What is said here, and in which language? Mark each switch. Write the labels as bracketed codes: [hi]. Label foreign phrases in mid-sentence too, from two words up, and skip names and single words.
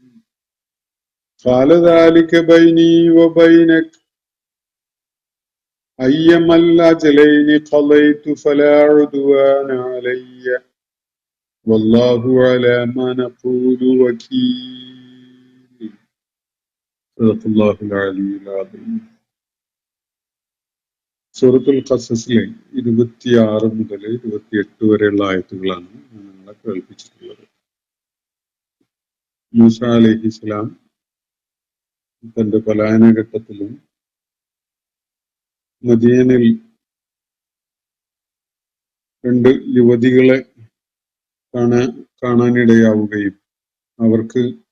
[ar] قال ذلك بيني وبينك أيما الأجلين قضيت فلا عدوان علي والله على ما نقول وكيل. صدق الله العلي العظيم. [ml] സൂറത്തുൽ ഖസസിലെ 26 മുതൽ 28 വരെയുള്ള ആയത്തുകളാണ് നമ്മളെ കേൾപ്പിച്ചിട്ടുള്ളത്. മൂസ അലൈഹിസ്സലാം തന്റെ പലായനഘട്ടത്തിലും മദീനയിൽ 2 യുവതികളെ കാണാനിടയാവുകയും അവർക്ക്